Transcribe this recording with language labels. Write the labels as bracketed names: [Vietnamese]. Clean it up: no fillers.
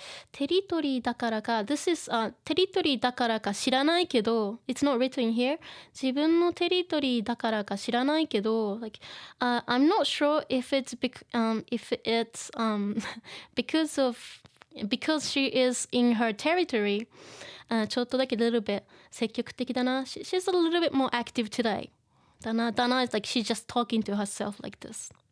[Japanese] テリトリーだからか、this is テリトリーだからか知らないけど、 [English] it's not written here. [Japanese] 自分のテリトリーだからか知らないけど、 [English] like, I'm not sure if it's because she is in her territory. [Japanese] ちょっとだけ little bit 積極的だな。 [English] She's a little bit more active today. だな、it's like she's just talking to herself like this.